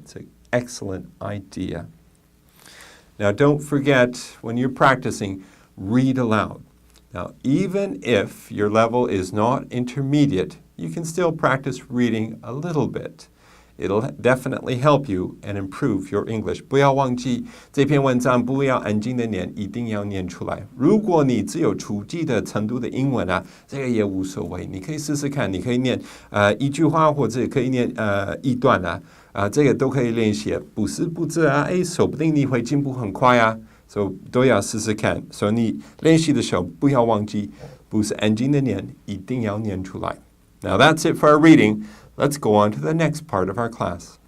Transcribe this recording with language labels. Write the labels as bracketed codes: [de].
[en] It's an excellent idea. Now, don't forget, when you're practicing, read aloud. Now, even if your level is not intermediate, you can still practice reading a little bit. It'll definitely help you and improve your English. [zh] 不要忘记这篇文章不要安静的念，一定要念出来。如果你只有初级的程度的英文啊，这个也无所谓，你可以试试看，你可以念一句话，或者可以念一段啊，这个都可以练习。不是不知啊，说不定你会进步很快啊，所以都要试试看。所以你练习的时候不要忘记，不是安静的念，一定要念出来。 Now that's it for our reading. Let's go on to the next part of our class.